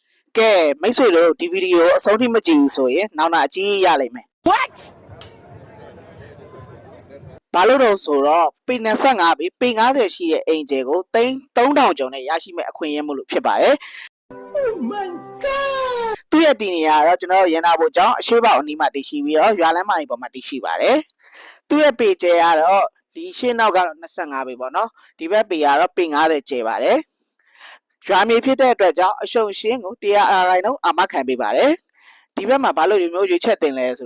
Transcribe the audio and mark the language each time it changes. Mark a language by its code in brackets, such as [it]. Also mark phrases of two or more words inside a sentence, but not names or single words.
[my] ကဲမိတ်ဆွေတို့ဒီဗီဒီယိုအဆုံးထိမကြည့်ဘူးဆိုရင်နောက်နာအကြီးရလိမ့်မယ် [en] What [my] ဘာလို့တော့ဆိုတော့ပေ25ပေပေ90ရှိတဲ့အင်ဂျယ်ကို3000ကျော်နဲ့ရရှိမဲ့အခွင့်အရေးမို့လို့ဖြစ်ပါတယ် [en] Oh my god [my] သူ့ရဲ့တည်နေရာကတော့ကျွန်တော်ရန်နာဘိုကျောင်းအရှိပေါအနီးမှာတည်ရှိပြီးတော့ရွာလမ်းမကြီးပေါ်မှာတည်ရှိပါတယ်သူ့ရဲ့ပေကျဲကတော့ဒီရှင်းနောက်ကတော့25ပေပေါ့နော်ဒီဘက်ပေကတော့ပေ90ကျဲပါတယ်ရွာမြေဖြစ်တဲ့အတွက်ကြောင့်အရှုံရှင်းကို100%လုံးအာမခံပေးပါတယ်ဒီဘက်မှာဘာလို့ဒီမျိုးရွေးချက်တင်လဲဆို